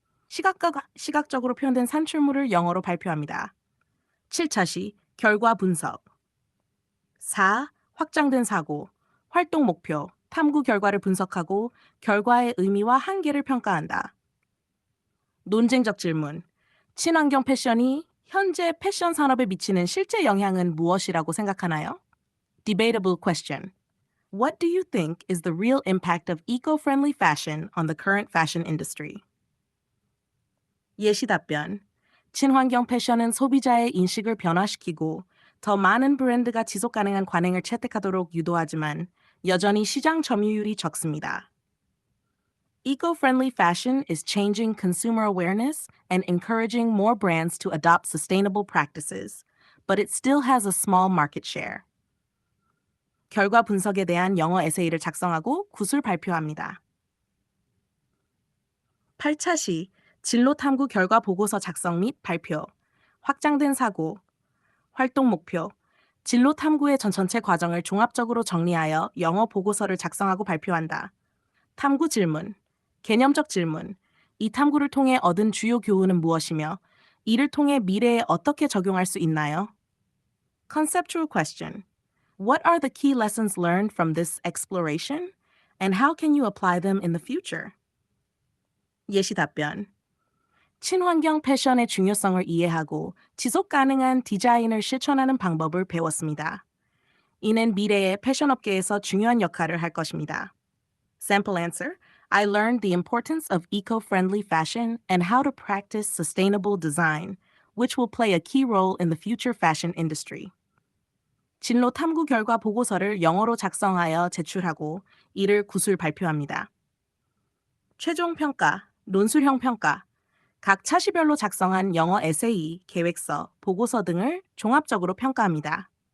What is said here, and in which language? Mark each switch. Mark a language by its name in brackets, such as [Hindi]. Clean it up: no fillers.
[Korean] 시각적으로 표현된 산출물을 영어로 발표합니다. 7차 시 결과 분석. 4. 확장된 사고, 활동 목표, 탐구 결과를 분석하고 결과의 의미와 한계를 평가한다. 논쟁적 질문. 친환경 패션이 현재 패션 산업에 미치는 실제 영향은 무엇이라고 생각하나요? [English] Debatable question. What do you think is the real impact of eco-friendly fashion on the current fashion industry? [Korean] 예시 답변. 친환경 패션은 소비자의 인식을 변화시키고 더 많은 브랜드가 지속 가능한 관행을 채택하도록 유도하지만 여전히 시장 점유율이 적습니다. [English] Eco-friendly fashion is changing consumer awareness and encouraging more brands to adopt sustainable practices, but it still has a small market share. [Korean] 결과 분석에 대한 영어 에세이를 작성하고 굿을 발표합니다. 8차 시 진로 탐구 결과 보고서 작성 및 발표, 확장된 사고, 활동 목표, 진로 탐구의 전체 과정을 종합적으로 정리하여 영어 보고서를 작성하고 발표한다. 탐구 질문, 개념적 질문, 이 탐구를 통해 얻은 주요 교훈은 무엇이며 이를 통해 미래에 어떻게 적용할 수 있나요? [English] Conceptual question. What are the key lessons learned from this exploration? And how can you apply them in the future? [Korean] 예시 답변. 친환경 패션의 중요성을 이해하고 지속 가능한 디자인을 실천하는 방법을 배웠습니다. 이는 미래의 패션 업계에서 중요한 역할을 할 것입니다. [English] Sample answer. I learned the importance of eco-friendly fashion and how to practice sustainable design, which will play a key role in the future fashion industry. [Korean] 진로 탐구 결과 보고서를 영어로 작성하여 제출하고 이를 굿을 발표합니다. 최종 평가, 논술형 평가, 각 차시별로 작성한 영어 에세이, 계획서, 보고서 등을 종합적으로 평가합니다.